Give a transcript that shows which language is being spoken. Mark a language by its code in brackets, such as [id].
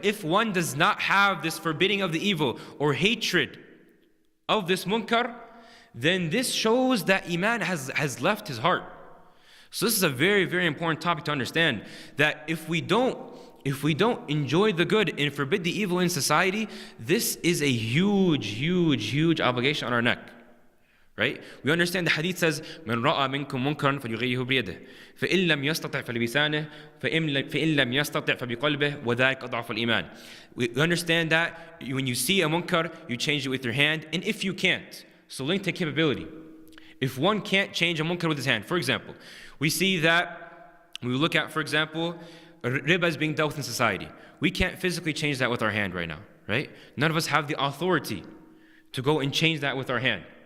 [en] If one does not have this forbidding of the evil or hatred of this munkar, then this shows that iman has left his heart. So this is a very, very important topic to understand, that if we don't enjoy the good and forbid the evil in society, this is a huge, huge, huge obligation on our neck. Right? [ar] We understand the hadith says, مَنْ رَأَى مِنْكُمْ مُنْكَرًا فَلْيُغَيِّرْهُ بِيَدِهِ فَإِنْ لَمْ يَسْتَطِعْ فَبِلِسَانِهِ فَإِنْ لَمْ يَسْتَطِعْ فَبِقَلْبِهِ وَذَلِكَ أَضْعَفُ الْإِيمَانِ. [en] We understand that when you see a munkar, you change it with your hand, and if you can't, so link to capability. If one can't change a munkar with his hand, for example, we see that, we look at, for example, riba is being dealt with in society. We can't physically change that with our hand right now, right? None of us have the authority to go and change that with our hand.